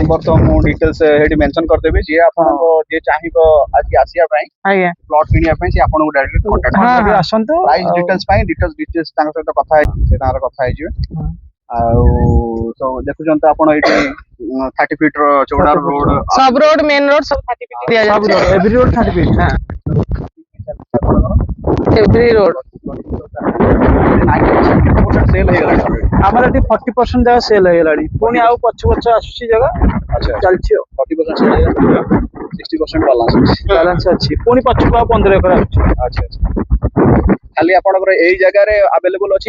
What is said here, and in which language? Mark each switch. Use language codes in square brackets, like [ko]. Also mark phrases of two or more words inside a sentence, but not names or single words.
[or] ନମ୍ବର ତ ମୁଁ ଡିଟେଲ୍ସ ହେଠି ମେନସନ କରିଦେବି। ଯିଏ ଆପଣଙ୍କ ଯିଏ ଚାହିଁବ ଆଜି ଆସିବା ପାଇଁ ଆଜ୍ଞା ପ୍ଲଟ କିଣିବା ପାଇଁ ସେ ଆପଣଙ୍କୁ [en] direct contact [or] କରିବେ। ଆସନ୍ତୁ [en] price details [or] ପାଇଁ ଡିଟେଲ୍ସ ତାଙ୍କ ସହିତ କଥା ସେ ତାଙ୍କର କଥା ହେଇଯିବେ। ଆଉ ତ ଦେଖୁଛନ୍ତି ଆପଣ ଏଇଠି 30 ଫିଟ୍ ର ଚଉଡା ରୋଡ [hi] सब रोड [en] main road [hi] सब 30 फीट दिया [or] ସବୁ [hi] जाता [or] ରୋଡ [en] every road [or] 30 ଫିଟ୍। [hi] है। [en] every road [or] ସେଲ୍ ହେଇଗଲାଣି already। ଆମର ଏଠି 40% ଜାଗା ସେଲ୍ ହେଇଗଲାଣି। ପୁଣି ଆଉ ପଛ ଆସୁଛି ଜାଗା ଚାଲିଛି ଆଉ। 40% ସେଲ୍ ହେଇଗଲାଣି, 60% ବାଲାନ୍ସ ଅଛି। ବାଲାନ୍ସ ଅଛି। ପୁଣି ପଛକୁ ଆଉ 15 ଏକର ଆସୁଛି। ଆଚ୍ଛା ଆଚ୍ଛା ଖାଲି ଆପଣଙ୍କର ଏଇ ଜାଗାରେ ଆଭେଲେବଲ ଅଛି?